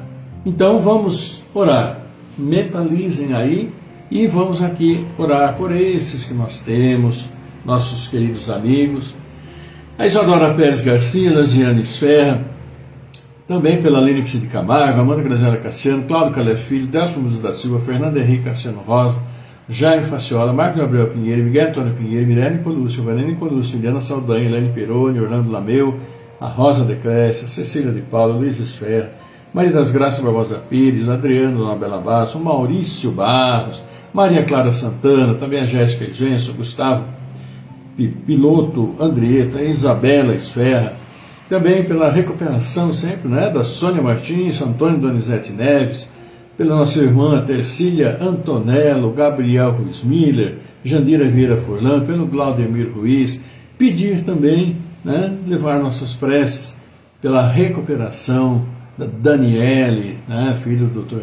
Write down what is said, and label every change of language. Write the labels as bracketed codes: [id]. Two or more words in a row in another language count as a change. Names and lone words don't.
[pt] Então vamos orar, mentalizem aí e vamos aqui orar por esses que nós temos, nossos queridos amigos, a Isadora Pérez Garcia, Lasiane Esferra, também pela Aline Psi de Camargo, Amanda Graziela Cassiano, Cláudio Calé Filho, Delcio Musos da Silva, Fernando Henrique Cassiano Rosa, Jaime Faciola, Marco Gabriel Pinheiro, Miguel Antônio Pinheiro, Mirene Colúcio, Valene Colúcio, Eliana Saldanha, Helene Peroni, Orlando Lameu, a Rosa Decrécia, Cecília de Paula, Luiz Esferra, Maria das Graças Barbosa Pires, Adriano Dona Bela Basso, Maurício Barros, Maria Clara Santana, também a Jéssica Isenso, Gustavo Piloto, Andrieta, Isabela Esferra, também pela recuperação sempre, né, da Sônia Martins, Antônio Donizete Neves, pela nossa irmã Tercília Antonello, Gabriel Ruiz Miller, Jandira Vieira Furlan, pelo Glaudemir Ruiz, pedir também, né, levar nossas preces pela recuperação da Daniele, né, filha do Dr.